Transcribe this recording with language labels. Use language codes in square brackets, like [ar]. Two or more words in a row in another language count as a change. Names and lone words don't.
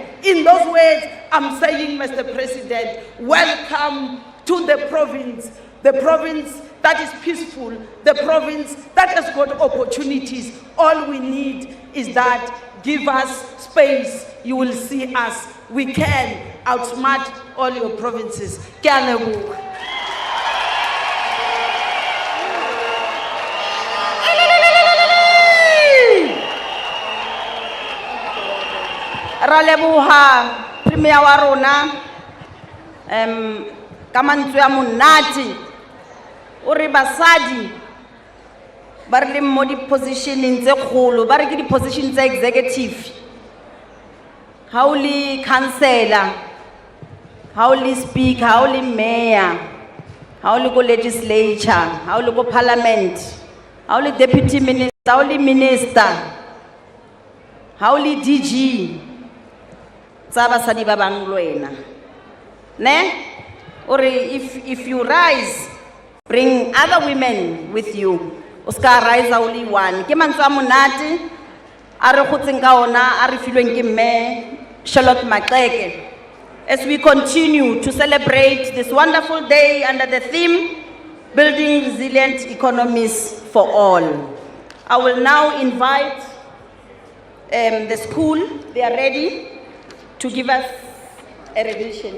[en] In those words, I'm saying, Mr. President, welcome to the province that is peaceful, the province that has got opportunities. All we need is that. Give us space, you will see us. We can outsmart all your provinces. [tn] Ke a leboga. Ra leboga premier wa rona ka mantswe ya monate o re basadi ba re le mo di positioning tse kgolo ba re ke di position tse executive, ha o le councillor, ha o le speaker, ha o le mayor, ha o le go legislature, ha o le go parliament, ha o le [en] deputy minister, [tn] ha o le minister, ha o le DG tsa basadi ba bang le wena ne o re [en] if you rise, bring other women with you. Oscar rise only one. [tn] Ke mantswe a monate a re gotseng ka ona a re filweng ke mme Charlotte Maxeke, [en] as we continue to celebrate this wonderful day under the theme Building Resilient Economies for All. I will now invite the school. They are ready to give us a rendition.